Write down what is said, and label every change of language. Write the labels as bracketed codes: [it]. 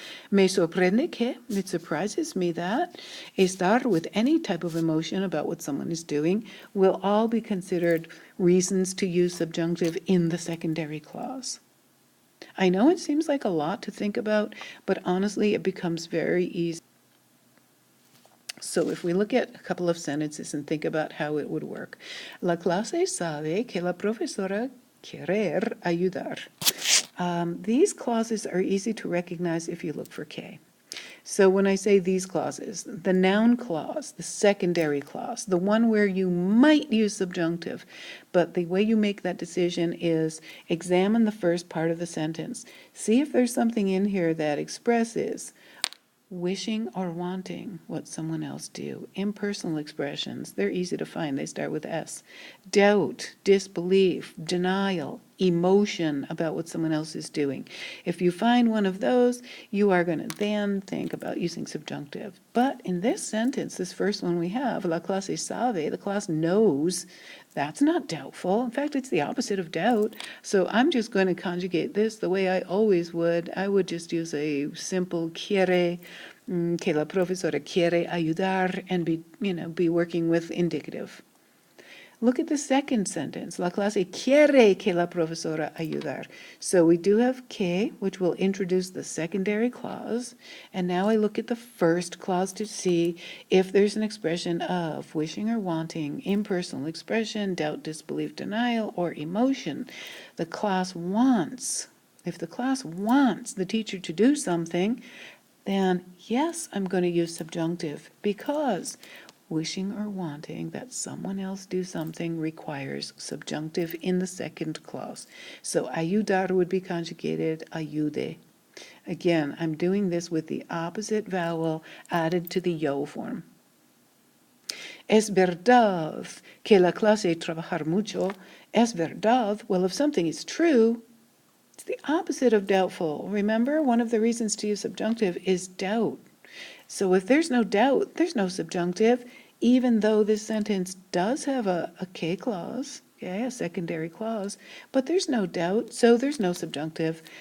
[es] Me sorprende que, [en] it surprises me that, estar with any type of emotion about what someone is doing will all be considered reasons to use subjunctive in the secondary clause. I know it seems like a lot to think about, but honestly it becomes very easy. So if we look at a couple of sentences and think about how it would work. [es] La clase sabe que la profesora querer ayudar. [en] These clauses are easy to recognize if you look for K. So when I say these clauses, the noun clause, the secondary clause, the one where you might use subjunctive, but the way you make that decision is examine the first part of the sentence. See if there's something in here that expresses wishing or wanting what someone else do. Impersonal expressions, they're easy to find. They start with S. Doubt, disbelief, denial, emotion about what someone else is doing. If you find one of those, you are going to then think about using subjunctive. But in this sentence, this first one we have, [es] la clase sabe, [en] the class knows, that's not doubtful. In fact, it's the opposite of doubt. So I'm just going to conjugate this the way I always would. I would just use a simple quiere, [es] que la profesora quiere ayudar, [en] and be working with indicative. Look at the second sentence. [es] La clase quiere que la profesora ayudar. [en] So we do have que, which will introduce the secondary clause. And now I look at the first clause to see if there's an expression of wishing or wanting, impersonal expression, doubt, disbelief, denial, or emotion. The class wants. If the class wants the teacher to do something, then yes, I'm going to use subjunctive, because wishing or wanting that someone else do something requires subjunctive in the second clause. So ayudar would be conjugated ayude. Again, I'm doing this with the opposite vowel added to the yo form. [es] Es verdad que la clase trabajar mucho. Es verdad. [en] Well, if something is true, it's the opposite of doubtful. Remember, one of the reasons to use subjunctive is doubt. So if there's no doubt, there's no subjunctive, even though this sentence does have a K clause, okay, a secondary clause, but there's no doubt, so there's no subjunctive.